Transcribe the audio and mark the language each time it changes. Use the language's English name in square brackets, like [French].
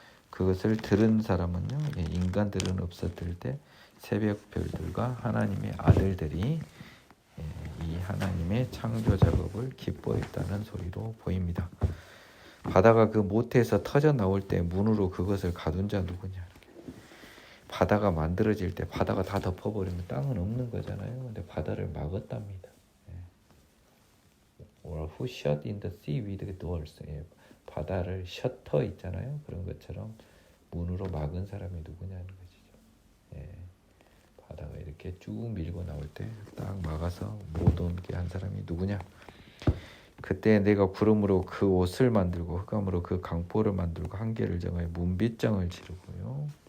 [Korean] 그것을 들은 사람은요, 인간들은 없었을 때 새벽별들과 하나님의 아들들이 이 하나님의 창조 작업을 기뻐했다는 소리로 보입니다. 바다가 그 모태에서 터져 나올 때 문으로 그것을 가둔 자 누구냐? 바다가 만들어질 때 바다가 다 덮어버리면 땅은 없는 거잖아요. 근데 바다를 막았답니다. [English] Or who shut in the sea with the doors. [Korean] 바다를 셔터 있잖아요. 그런 것처럼 문으로 막은 사람이 누구냐는 것이죠. 바다가 이렇게 쭉 밀고 나올 때 딱 막아서 못 오게 한 사람이 누구냐? 그때 내가 구름으로 그 옷을 만들고 흑암으로 그 강보를 만들고 한계를 정하여 문빗장을 지르고요.